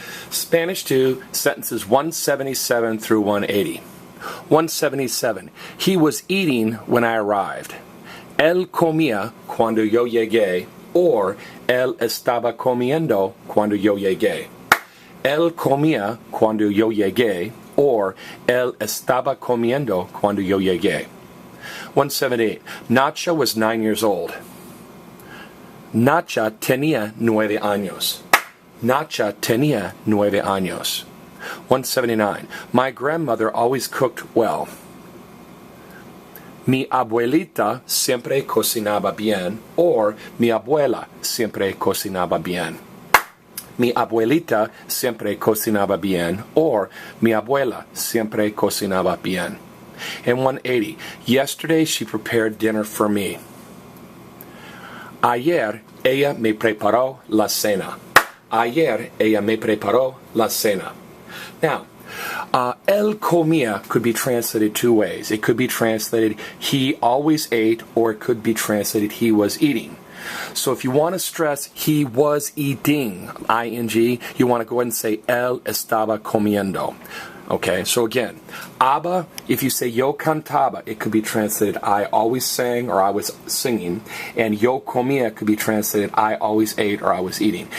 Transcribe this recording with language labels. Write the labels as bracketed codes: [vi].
[en] Spanish 2, sentences 177 through 180. 177. He was eating when I arrived. [es] Él comía cuando yo llegué, or él estaba comiendo cuando yo llegué. Él comía cuando yo llegué, or él estaba comiendo cuando yo llegué. [en] 178. Nacha was 9 years old. [es] Nacha tenía 9 años. Nacha tenía 9 años. 179. [en] My grandmother always cooked well. [es] Mi abuelita siempre cocinaba bien, or mi abuela siempre cocinaba bien. Mi abuelita siempre cocinaba bien, or mi abuela siempre cocinaba bien. [en] And 180. Yesterday she prepared dinner for me. [es] Ayer ella me preparó la cena. Ayer ella me preparó la cena. [en] Now, [es] él comía [en] could be translated two ways. It could be translated he always ate, or it could be translated he was eating. So if you want to stress he was eating, ing, you want to go ahead and say [es] él estaba comiendo. [en] Okay, so again, Abba, if you say [es] yo cantaba, [en] it could be translated I always sang or I was singing, and [es] yo comía [en] could be translated I always ate or I was eating.